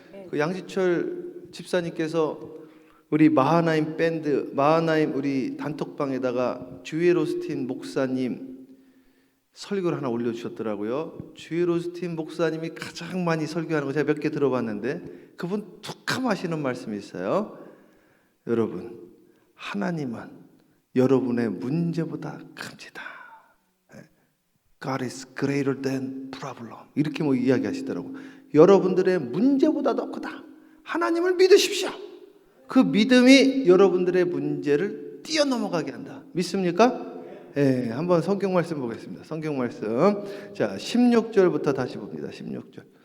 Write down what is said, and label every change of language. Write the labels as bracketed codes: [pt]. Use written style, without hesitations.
[ko] 그 양지철 집사님께서 우리 마하나임 밴드, 마하나임 우리 단톡방에다가 주엘 오스틴 목사님 설교를 하나 올려주셨더라고요. 주엘 오스틴 목사님이 가장 많이 설교하는 거 제가 몇 개 들어봤는데 그분 툭하면 하시는 말씀이 있어요. 여러분, 하나님은 여러분의 문제보다 큽니다. [en] God is greater than problem. [ko] 이렇게 뭐 이야기하시더라고. 여러분들의 문제보다 더 크다. 하나님을 믿으십시오. 그 믿음이 여러분들의 문제를 뛰어넘어가게 한다. 믿습니까? 네, 한번 성경 말씀 보겠습니다. 성경 말씀. 자, 16절부터 다시 봅니다. 16절.